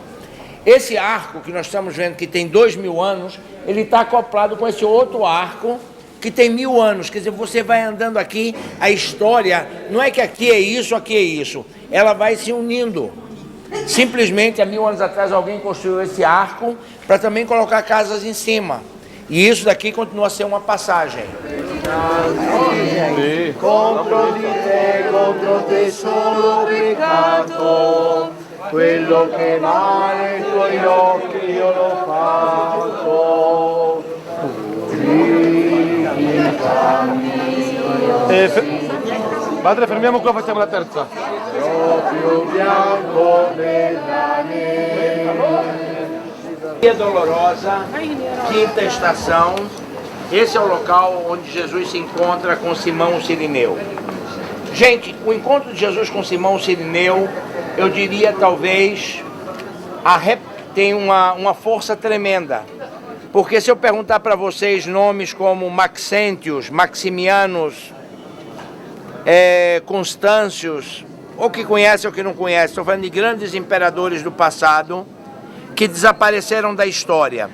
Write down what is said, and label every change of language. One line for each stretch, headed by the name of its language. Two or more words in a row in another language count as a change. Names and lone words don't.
Portuguese: Esse arco que nós estamos vendo, que tem 2000 anos, ele está acoplado com esse outro arco que tem 1000 anos. Quer dizer, você vai andando aqui, a história não é que aqui é isso, aqui é isso. Ela vai se unindo. Simplesmente, há 1000 anos atrás, alguém construiu esse arco para também colocar casas em cima. E isso daqui continua a ser uma passagem.
Italian: Contro di te solo peccato, quello che male ai tuoi occhi io l'ho fatto. Padre, fermiamo qua, facciamo la terza. Proprio bianco della neve.
Portuguese: Via Dolorosa, quinta estação. Esse é o local onde Jesus se encontra com Simão o Cirineu. Gente, o encontro de Jesus com Simão o Cirineu, eu diria talvez, tem uma força tremenda. Porque se eu perguntar para vocês nomes como Maxentius, Maximianos, Constâncios, ou que conhece ou que não conhece, estou falando de grandes imperadores do passado que desapareceram da história.